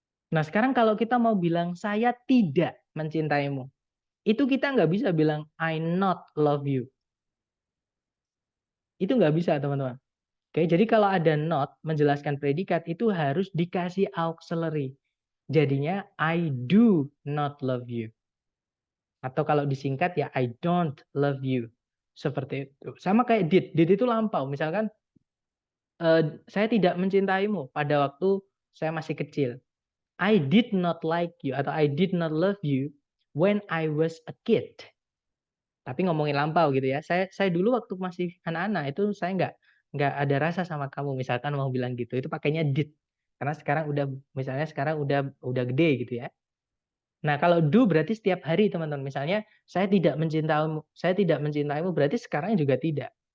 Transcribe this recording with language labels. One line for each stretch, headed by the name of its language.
Indonesian: Nah sekarang kalau kita mau bilang saya tidak mencintaimu. Itu kita nggak bisa bilang
English: I not love you.
Indonesian: Itu nggak bisa teman-teman. Oke, jadi kalau ada not menjelaskan predikat itu harus dikasih auxiliary.
English: Jadinya I do not love you.
Indonesian: Atau kalau disingkat ya
English: I don't love you.
Indonesian: Seperti itu. Sama kayak did. Did itu lampau. Misalkan Saya tidak mencintaimu pada waktu saya masih kecil.
English: I did not like you
Indonesian: atau
English: I did not love you when I was a kid.
Indonesian: Tapi ngomongin lampau gitu ya. Saya dulu waktu masih anak-anak itu saya nggak ada rasa sama kamu misalkan mau bilang gitu. Itu pakainya did. Karena sekarang udah misalnya sekarang udah gede gitu ya. Nah, kalau do berarti setiap hari teman-teman. Misalnya saya tidak mencintaimu berarti sekarang juga tidak.